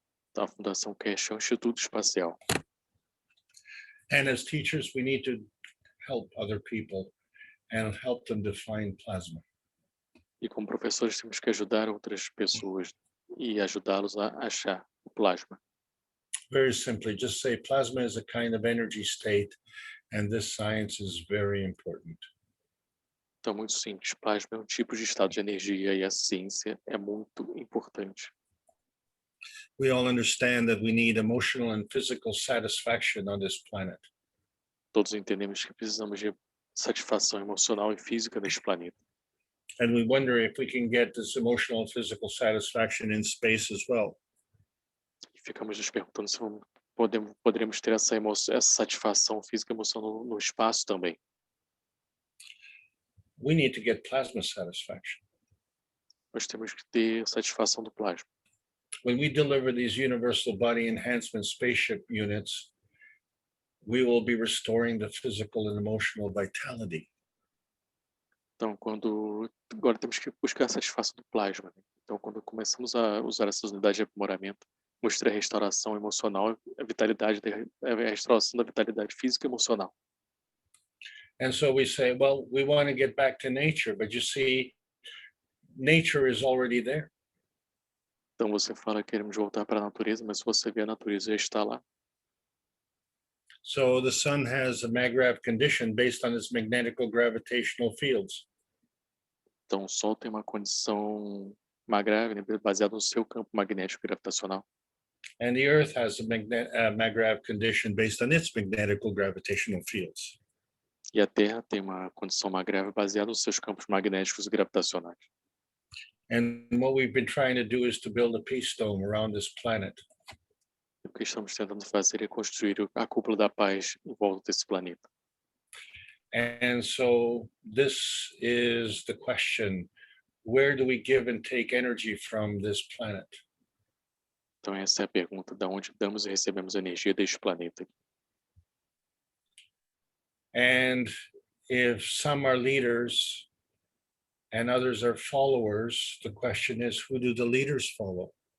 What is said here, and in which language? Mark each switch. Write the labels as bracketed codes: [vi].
[pt] Então, a Fundação Keshe é um instituto espacial. [en] And as teachers, we need to help other people and help them define plasma. [pt] E como professores temos que ajudar outras pessoas e ajudá-los a achar o plasma. [en] Very simply, just say plasma is a kind of energy state, and this science is very important. [pt] Então, muito simples, plasma é um tipo de estado de energia e a ciência é muito importante. [en] We all understand that we need emotional and physical satisfaction on this planet. [pt] Todos entendemos que precisamos de satisfação emocional e física neste planeta. [en] And we wonder if we can get this emotional and physical satisfaction in space as well. [pt] E ficamos nos perguntando se poderemos ter essa satisfação física e emocional no espaço também. [en] We need to get plasma satisfaction. [pt] Nós temos que ter satisfação do plasma. [en] When we deliver these universal body enhancement spaceship units, we will be restoring the physical and emotional vitality. [pt] Então, agora temos que buscar a satisfação do plasma, né? Então, quando começamos a usar essas unidades de aprimoramento, mostrar a restauração emocional, a restauração da vitalidade física e emocional. [en] And so we say, well, we want to get back to nature, but you see, nature is already there. [pt] Então, você fala que queremos voltar para a natureza, mas se você vê, a natureza já está lá. [en] So the sun has a maggrav condition based on its magnetical gravitational fields. [pt] Então, o Sol tem uma condição magnética, né, baseada no seu campo magnético gravitacional. [en] And the Earth has a maggrav condition based on its magnetical gravitational fields. [pt] E a Terra tem uma condição magnética baseada nos seus campos magnéticos e gravitacionais. [en] And what we've been trying to do is to build a peace dome around this planet. [pt] O que estamos tentando fazer é construir a cúpula da paz em volta desse planeta. [en] And so this is the question, where do we give and take energy from this planet? [pt] Então essa é a pergunta, de onde damos e recebemos energia deste planeta. [en] And if some are leaders and others are followers, the question is, who do the leaders follow?